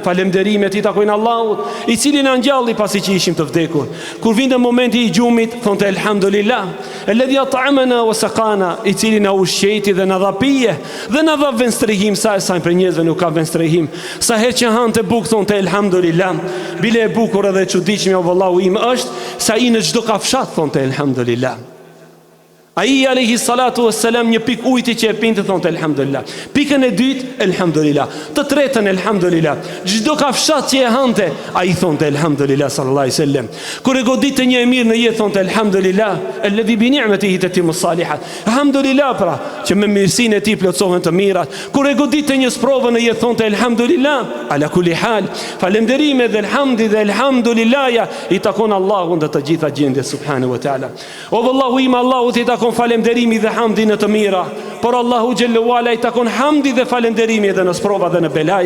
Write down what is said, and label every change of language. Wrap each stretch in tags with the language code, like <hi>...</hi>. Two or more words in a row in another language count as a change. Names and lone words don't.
<sq>Falënderimet i takojnë Allahut, i cili na ngjalli pasi që ishim të vdekur. Kur vinte momenti i gjumit, thonte</sq> <ar>الحمد لله الذي أطعمنا وسقانا,</ar> <sq>i cili na ushqeti dhe na dha pije dhe na dha venstrehim. Sa për njerëzve nuk ka venstrehim. Sa herë që hante bukë thonte elhamdulillah. Bile e bukur edhe e çuditshme o vallahu im është sa i në çdo kafshat thonte elhamdulillah. Ai</sq> <ar>عليه الصلاة والسلام</ar> <sq>një pikë ujiti që e pinte thonte elhamdulillah. Pikën e dytë elhamdulillah. Të tretën elhamdulillah. Çdo kafshat që e hante, ai thonte elhamdulillah</sq> <ar>صلى الله عليه وسلم.</ar> <sq>Kur e godite një e mirë në jetë thonte</sq> <ar>الحمد لله الذي بنعمته تتم الصالحات.</ar> <sq>Alhamdulillah pra që me mirësinë e tij plotësohen të mirat. Kur e godite një sprovë në jetë thonte</sq> <ar>الحمد لله على كل حال.</ar> <sq>Falënderime dhe elhamdi dhe elhamdulillah i takon Allahun dhe të gjitha gjendjet</sq> <ar>سبحانه وتعالى.</ar> <sq>O vallahu im, Allahu i takon falënderimi dhe hamdi në të mira, por Allahu</sq> <ar>جل وعلا</ar> <sq>i takon hamdi dhe falënderimi edhe në sprova dhe në belaja.</sq>